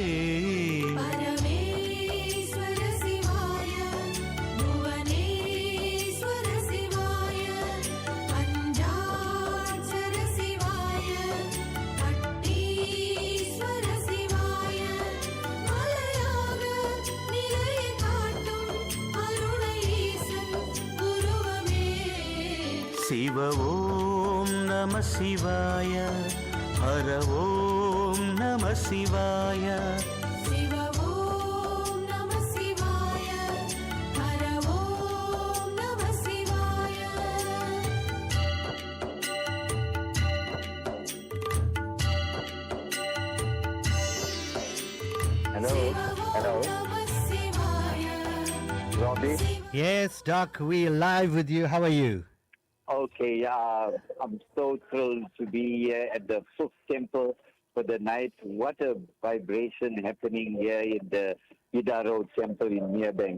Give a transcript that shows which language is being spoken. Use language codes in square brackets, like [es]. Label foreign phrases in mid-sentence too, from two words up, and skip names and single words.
[sa] परमेश्वर शिवाय भुवनेश्वर शिवाय पञ्चाक्षर शिवाय पट्टीश्वर शिवाय [ta] மலையாக நிலையை காட்டும் அருணை ஈசன் உருவமே [sa] शिव ॐ नमः शिवाय हर ॐ नमः शिवाय शिव ॐ नमः शिवाय हर ॐ नमः शिवाय [en] Hello, hello, [sa] नमः शिवाय [en] Robbie. Yes, Doc, we're live with you. How are you? Okay, yeah, I'm so thrilled to be here at the Fifth Temple for the night. What a vibration happening here in the Idaro Temple in Meerbank.